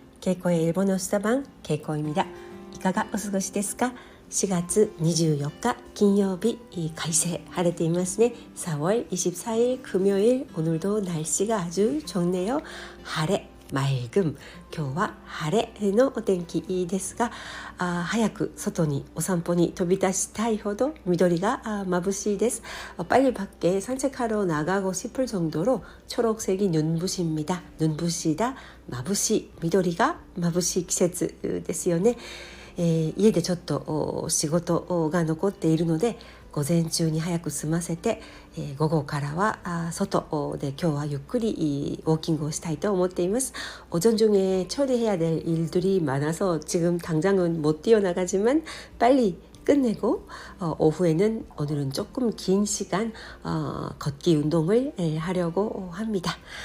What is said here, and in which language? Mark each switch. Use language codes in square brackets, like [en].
[ja] ケイコエ [ko] 일본어 수다 방 [ja] ケイコイミだ。いかがお過ごしですか。 4月24日金曜日、快晴晴れていますね。 [ko] 4월 24일 금요일 오늘도 날씨가 아주 좋네요. [ja] 晴れ맑음。今日は晴れのお天気ですが、早く外にお散歩に飛び出したいほど緑が眩しいです。 [ko] 빨리 밖에 산책하러 나가고 싶을 정도로 초록색이 눈부십니다. 눈부시다, 마부시, [ja] 緑が眩しい季節ですよね。家でちょっと仕事が残っているので午前中に早く済ませて、午後からは外で今日はゆっくりウォーキングをしたいと思っています。 [ko] 오전 중에 처리해야 될 일들이 많아서 지금 당장은 못 뛰어나가지만 빨리 끝내고 오후에는 오늘은 조금 긴 시간 걷기 운동을 하려고 합니다.